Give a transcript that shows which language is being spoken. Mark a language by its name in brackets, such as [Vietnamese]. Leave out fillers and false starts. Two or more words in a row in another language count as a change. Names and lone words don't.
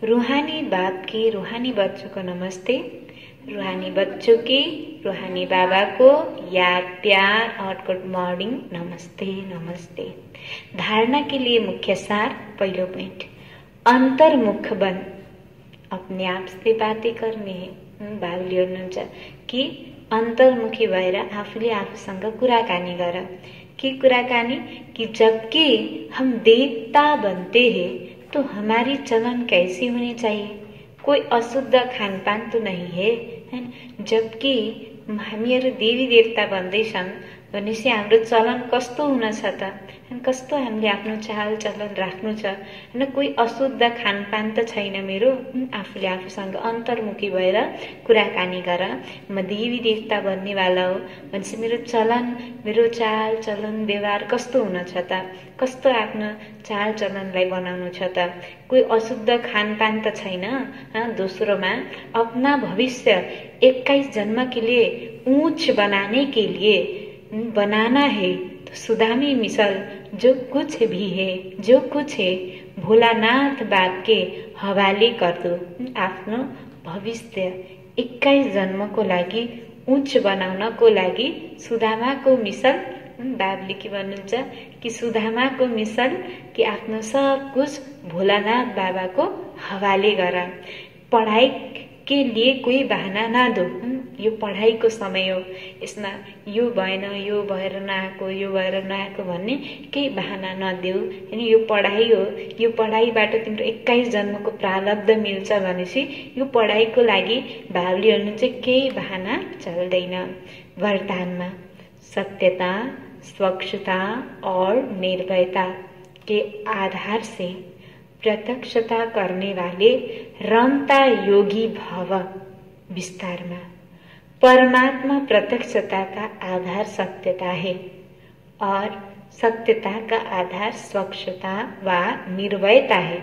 [Hindi] रूहानी बाप की रूहानी बच्चों को नमस्ते। रूहानी बच्चों की रूहानी बाबा को याद प्यार और [English] good morning, [Hindi] नमस्ते नमस्ते। धारणा के लिए मुख्य सार, पहिलो पॉइंट, अंतर्मुख बन। अपने आप से बातें करने हैं। [Nepali] बाबले भन्नुहुन्छ कि अन्तर्मुखी भएर आफूले आफूसँग कुराकानी गर। के कुराकानी कि [Hindi] जबकि हम देवता बनते हैं तो हमारी चलन कैसी होनी चाहिए। कोई अशुद्ध खानपान तो नहीं है, [Nepali] जबकि हामीहरू देवी देवता बन्दैछन् भनेपछि हाम्रो चलन कस्तो हुन छ त, कस्तो हामीले आफ्नो चाल चलन राख्नु छ हैन। कोही अशुद्ध खानपान त छैन मेरो। आफूले आफूसँग अन्तर्मुखी भएर कुराकानी गर। म देवी देवता बन्नेवाला हो भनेपछि मेरो चलन, मेरो चाल चलन व्यवहार कस्तो हुन छ त, कस्तो आफ्नो चाल चलनलाई बनाउनु छ त। कोही अशुद्ध खानपान त छैन। [Hindi] दोस्रोमा अपना भविष्य 21 जन्म के लिए ऊंच बनाने के लिए बनाना है तो सुदामी मिसल जो कुछ भी है, जो कुछ है भोलानाथ बाप के हवाले कर दो। [Nepali] आफ्नो भविष्य 21 जन्मको लागि उच्च बनाउनको लागि सुदामाको मिसल। बाबले के भन्नुहुन्छ कि सुदामाको मिसल कि आफ्नो सब कुछ भोलानाथ [Hindi] बाबा को हवाले [Nepali] गर। [Hindi] पढ़ाई के लिए कोई बहाना ना दो। [Nepali] यो पढ़ाईको समय हो, यसमा यो भएन, यो भएर नआएको, यो भएर नआएको भन्ने केही बहाना नदेऊ। हैन, यो पढ़ाई हो, यो पढ़ाईबाट तिम्रो 21 जन्मको प्रारब्ध मिल्छ भनेपछि यो पढ़ाईको लागि बाबले भन्नुहुन्छ केही बहाना चल्दैन। [Hindi] वरदानमा सत्यता, स्वच्छता और निर्भयता के आधार से प्रत्यक्षता करने वाले रमता योगी भव। विस्तार में परमात्मा प्रत्यक्षता का आधार सत्यता है और सत्यता का आधार स्वच्छता व निर्भयता है।